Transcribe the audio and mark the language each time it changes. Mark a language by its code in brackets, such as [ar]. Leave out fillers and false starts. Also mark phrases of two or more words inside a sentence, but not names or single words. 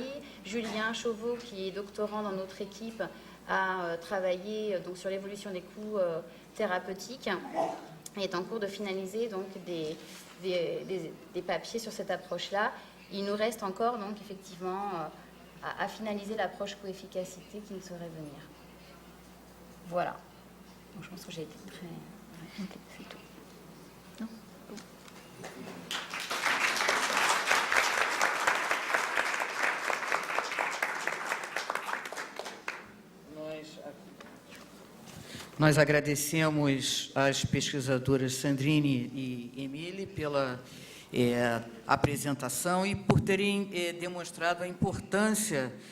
[fr] Julien Chauveau, qui est doctorant dans notre équipe, a travaillé donc, sur l'évolution des coûts thérapeutiques et est en cours de finaliser donc, des papiers sur cette approche-là. Il nous reste encore donc, effectivement à finaliser l'approche coefficacité qui nous saurait venir. Voilà. Donc, je pense que j'ai été très... Ouais, c'est tout. Non ? [pt] Nós agradecemos às pesquisadoras Sandrine e Emile pela apresentação e por terem demonstrado a importância